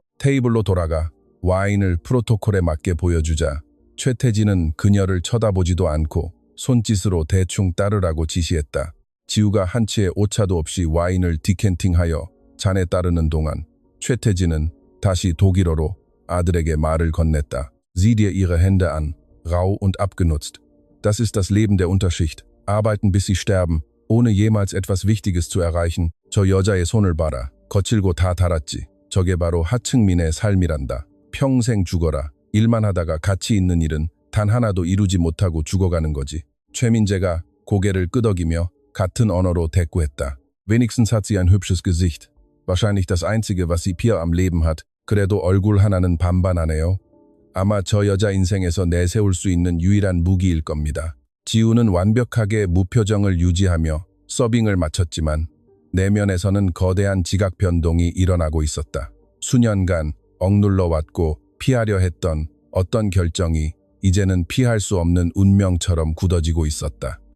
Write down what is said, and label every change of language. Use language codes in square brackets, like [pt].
[ko] 테이블로 돌아가 와인을 프로토콜에 맞게 보여주자 최태진은 그녀를 쳐다보지도 않고 손짓으로 대충 따르라고 지시했다. 지우가 한치의 오차도 없이 와인을 디캔팅하여 잔에 따르는 동안 최태진은 다시 독일어로 아들에게 말을 건넸다. [de] Sieh dir ihre Hände an, rau und abgenutzt. Das ist das Leben der Unterschicht. Arbeiten bis sie sterben, ohne jemals etwas Wichtiges zu erreichen. [ko] 저 여자의 손을 봐라. 거칠고 다 닳았지. 저게 바로 하층민의 삶이란다. 평생 죽어라. 일만 하다가 가치 있는 일은 단 하나도 이루지 못하고 죽어가는 거지. 최민재가 고개를 끄덕이며 같은 언어로 대꾸했다. [de] Wenigstens hat sie ein hübsches Gesicht. Wahrscheinlich das einzige, was sie Pia am Leben hat. [ko] 그래도 얼굴 하나는 반반하네요. 아마 저 여자 인생에서 내세울 수 있는 유일한 무기일 겁니다. 지우는 완벽하게 무표정을 유지하며 서빙을 마쳤지만 내면에서는 거대한 지각 변동이 일어나고 있었다. 수년간 억눌러 왔고 피하려 했던 어떤 결정이 이제는 피할 수 없는 운명처럼 굳어지고 있었다.